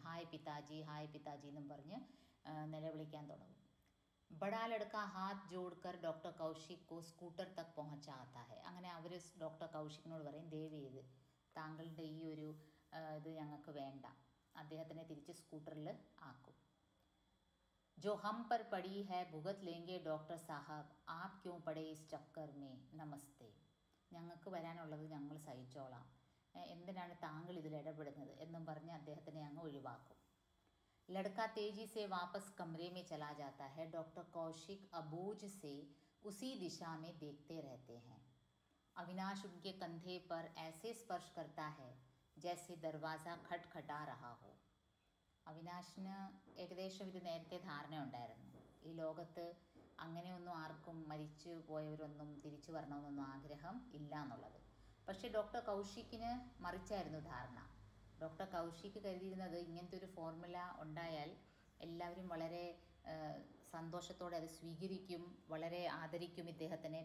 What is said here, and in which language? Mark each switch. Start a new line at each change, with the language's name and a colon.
Hindi: Hi പിതാജി
Malayalam: എന്നും പറഞ്ഞ് നിലവിളിക്കാൻ തുടങ്ങും.
Hindi: ബഡാ ലഡ്ക ഹാത്ത് ജോഡ്കർ ഡോക്ടർ കൗശിക് കോ സ്കൂട്ടർ തക് പहुंचाता है.
Malayalam: അങ്ങനെ അവർ ഡോക്ടർ കൗശിക്കിനോട് പറയും, ദയവ് ചെയ്ത് താങ്കളുടെ ഈ ഒരു ഇത് ഞങ്ങൾക്ക് വേണ്ട, അദ്ദേഹത്തിനെ തിരിച്ച് സ്കൂട്ടറിൽ ആക്കും.
Hindi: जो हम पर पड़ी है भुगत लेंगे डॉक्टर साहब, आप क्यों पड़े इस चक्कर में, नमस्ते.
Malayalam: ഞങ്ങൾക്ക് വരാനുള്ളത് ഞങ്ങൾ സഹിച്ചോളാം, എന്തിനാണ് താങ്കൾ ഇതിൽ ഇടപെടുന്നത് എന്നും പറഞ്ഞ് അദ്ദേഹത്തിനെ അങ്ങ് ഒഴിവാക്കും.
Hindi: लड़का तेजी से वापस कमरे में चला जाता है. डॉक्टर कौशिक अबूझ से उसी दिशा में देखते रहते हैं. अविनाश उनके कंधे पर ऐसे स्पर्श करता है जैसे दरवाज़ा खटखटा रहा हो.
Malayalam: അവിനാശിന് ഏകദേശം ഇത് നേരത്തെ ധാരണയുണ്ടായിരുന്നു. ഈ ലോകത്ത് അങ്ങനെയൊന്നും ആർക്കും മരിച്ചു പോയവരൊന്നും തിരിച്ചു വരണമെന്നൊന്നും ആഗ്രഹം ഇല്ല എന്നുള്ളത്. പക്ഷേ ഡോക്ടർ കൗശിക്കിന് മറിച്ചായിരുന്നു ധാരണ. ഡോക്ടർ കൗശിക് കരുതിയിരുന്നത് ഇങ്ങനത്തെ ഒരു ഫോർമുല ഉണ്ടായാൽ എല്ലാവരും വളരെ സന്തോഷത്തോടെ അത് സ്വീകരിക്കും, വളരെ ആദരിക്കും ഇദ്ദേഹത്തിനെ.